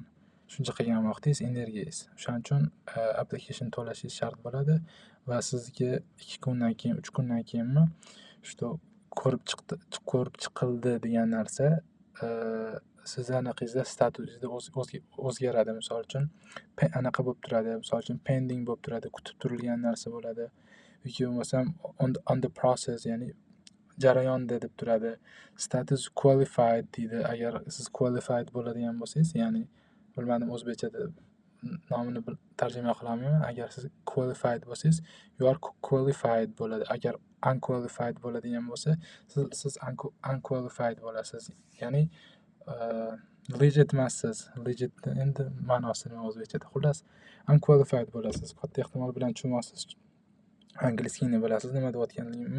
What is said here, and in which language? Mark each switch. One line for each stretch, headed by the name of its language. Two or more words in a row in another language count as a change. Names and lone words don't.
Uzbek: Shuncha qilgan vaqtingiz, energiyangiz. O'shaning uchun application to'lashingiz shart bo'ladi va sizga 2 kundan keyin, 3 kundan keyinmi ko'rib chiqildi degan narsa sizni anaqangizda statusingizda o'zgaradi. Misol uchun anaqa bo'lib turadi. Misol uchun pending bo'lib turadi, kutib turilgan narsa bo'ladi. Yoki bo'lmasam
English: on the process,
Uzbek: ya'ni jarayonda deb turadi.
English: Status qualified
Uzbek: deydi. Agar siz qualified bo'ladigan bo'lsangiz, ya'ni bilmadim o'zbekchada nomini tarjima qila olmayman. Agar siz qualified bo'lsangiz,
English: you are qualified bo'ladi.
Uzbek: Agar unqualified bo'ladigan bo'lsa, siz unqualified bo'lasiz. Ya'ni legit emassiz. Legit endi ma'nosi nima o'zbekchada? Xullas, unqualified bo'lasiz. Katta ehtimol bilan tushunmaysiz. Angliskiyni bilasiz, nima deyotganligimni.